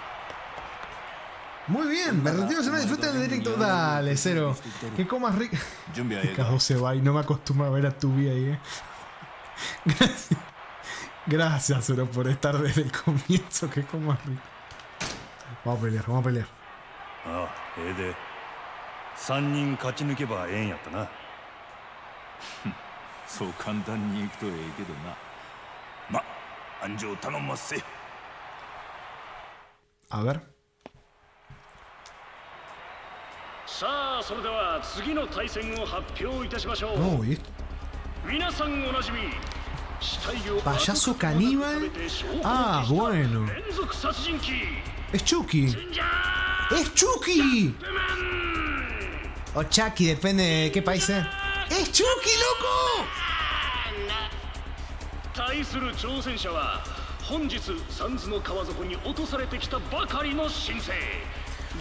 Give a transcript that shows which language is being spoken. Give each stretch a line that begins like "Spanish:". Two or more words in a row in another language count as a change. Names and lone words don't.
Spanish: Muy bien, me retiro, se me disfruta del directo. Dale, Cero. Que comas rico. K2 se va y no me acostumbro a ver a Tubi ahí, Gracias, Cero, por estar desde el comienzo. Que comas rico. Vamos a pelear.
Japanese: Ah, 3人勝ち抜けばええんやったなそう簡単にいくとええけどなま、安城頼んますせ
Spanish: A ver
Japanese: さあそれでは次の対戦を発表いたしましょう
Spanish: No,
Japanese: 皆さんおなじみ
Spanish: Payaso caníbal. Ah, bueno. Es Chucky. ¡Es Chucky! O Chucky, depende de qué país sea. ¡Es Chucky, loco!
Japanese: 対する挑戦者は本日サンズの川底に落とされてきたばかりの新星